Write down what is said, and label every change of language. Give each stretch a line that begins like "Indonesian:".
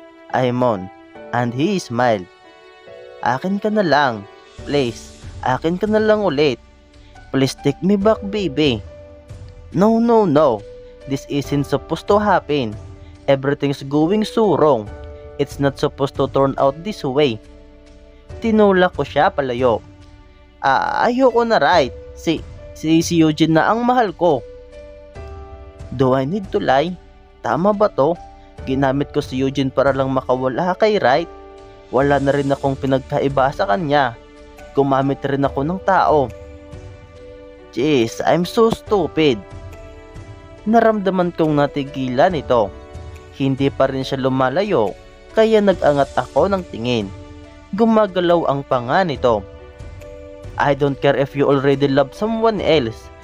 English: I moan, and he smiled.
Filipino: Akin ka na lang, please. Akin ka na lang ulit.
English: Please take me back, baby. No, no, no. This isn't supposed to happen. Everything's going so wrong. It's not supposed to turn out this way.
Filipino: Tinulak ko siya palayo. Ayoko na,
English: right?
Filipino: Si Eugene na ang mahal ko.
English: Do I need to lie?
Filipino: Tama ba to? Ginamit ko si Eugene para lang makawala kay Wright. Wala na rin akong pinagkaiba sa kanya. Gumamit rin ako ng tao.
English: Jeez, I'm so stupid.
Filipino: Naramdaman kong natigilan ito. Hindi pa rin siya lumalayo, kaya nag-angat ako ng tingin. Gumagalaw ang panga nito.
English: I don't care if you already love someone else.